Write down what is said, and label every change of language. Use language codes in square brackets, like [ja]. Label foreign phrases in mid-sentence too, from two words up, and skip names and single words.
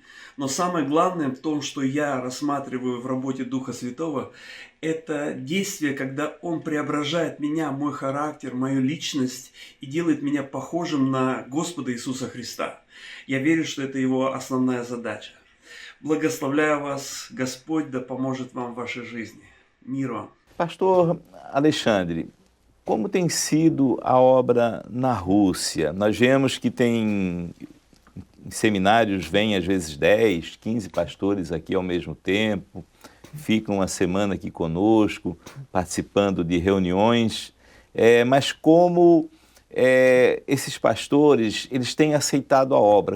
[ru] Но самое главное в том, что я рассматриваю в работе Духа Святого, это действие, когда Он преображает меня, мой характер, мою личность и делает меня похожим на Господа Иисуса Христа. Я верю, что это Его основная задача. Благословляю вас, Господь, да поможет вам в вашей жизни. Мир вам. [pt] Pastor Alexandre, como tem sido a obra na Rússia? Nós vemos que tem em seminários, vêm às vezes 10, 15 pastores aqui ao mesmo tempo, ficam uma semana aqui conosco, participando de reuniões, mas como esses pastores, eles têm aceitado a obra?